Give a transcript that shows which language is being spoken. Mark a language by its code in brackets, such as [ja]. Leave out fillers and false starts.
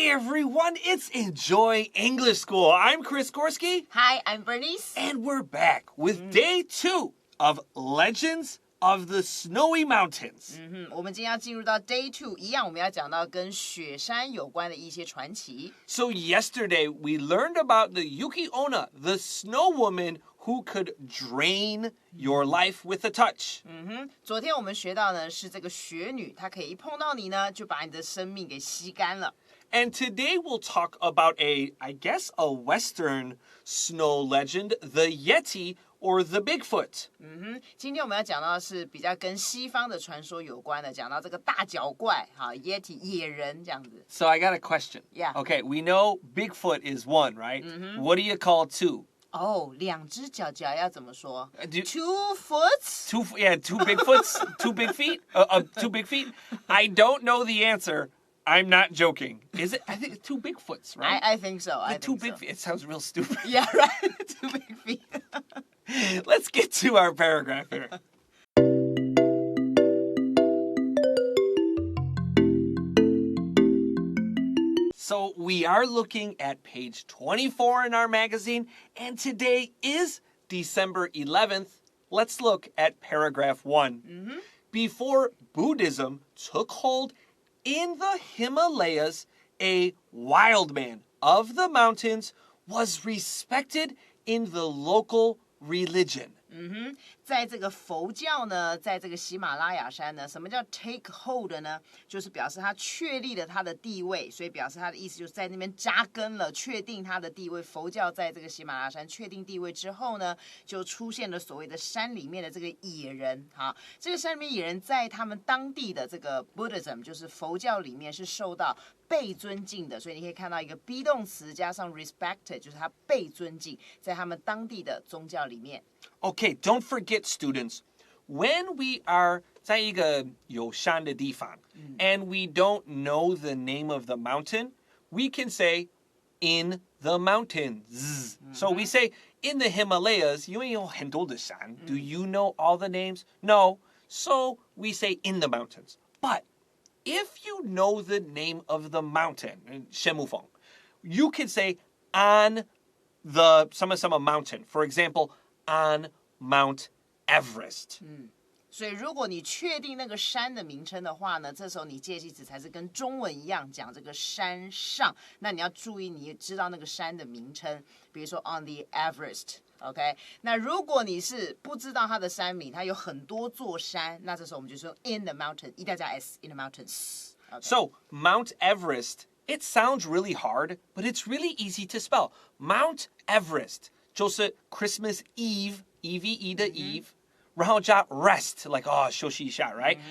[en] everyone, it's Enjoy English School. I'm Chris Gorski. Hi, I'm Bernice. And we're back with day 2 of Legends of the Snowy Mountains. [zh] 我们今天要进入到 Day 2，一样我们要讲到跟雪山有关的一些传奇。 [en] So yesterday we learned about the Yuki Onna, the snow woman who could drain your life with a touch. [zh] 昨天我们学到呢是这个雪女，她可以一碰到你呢，就把你的生命给吸干了。 [en] And today we'll talk about I guess a Western snow legend, the Yeti or the Bigfoot. [zh] 今天我们要讲到的是比较跟西方的传说有关的，讲到这个大脚怪，哈 ，Yeti 野人这样子。 [en] So I got a question. Yeah. Okay, we know Bigfoot is one, right? What do you call two? [zh] 两只脚脚要怎么说 [en] Two foots? two Bigfoots? Two big feet? Two big feet? I don't know the answer. I'm not joking. Is it? I think it's two Bigfoots, right? I think so. Two big feet. It sounds real stupid. Yeah, right. Two big feet. Let's get to our paragraph here. So we are looking at page 24 in our magazine, and today is December 11th. Let's look at paragraph 1. Before Buddhism took hold in the Himalayas, a wild man of the mountains was respected in the local religion. [zh] 在这个佛教呢，在这个喜马拉雅山呢，什么叫 take hold 呢？就是表示他确立了他的地位，所以表示他的意思就是在那边扎根了，确定他的地位。佛教在这个喜马拉雅山确定地位之后呢，就出现了所谓的山里面的这个野人。好，这个山里面野人在他们当地的这个 Buddhism， 就是佛教里面是受到被尊敬的，所以你可以看到一个 be 动词加上 respected， 就是他被尊敬，在他们当地的宗教里面。 [en] Okay, don't forget, students, when we are [zh] 在一个有山的地方 [en] and we don't know the name of the mountain, we can say in the mountains. So we say in the Himalayas, [zh] 因为有很多的山. [en] Do you know all the names? No. So we say in the mountains. But if you know the name of the mountain, 仙木峰, you can say on the [zh] 什么什么 [en] mountain. For example, on Mount Everest. [zh] 所以如果你确定那个山的名称的话呢，这时候你介系词才是跟中文一样讲这个山上。那你要注意，你知道那个山的名称，比如说 on the Everest。OK， 那如果你是不知道它的山名，它有很多座山，那这时候我们就说 [en] in the mountain， [zh] 一定要加 s， [en] in the mountains。 [zh] Okay. [en] So Mount Everest, it sounds really hard, but it's really easy to spell. Mount Everest 就是 Christmas Eve, E-V-E 的 Eve, 然后加 rest, like [zh] 休息一下, [en] right?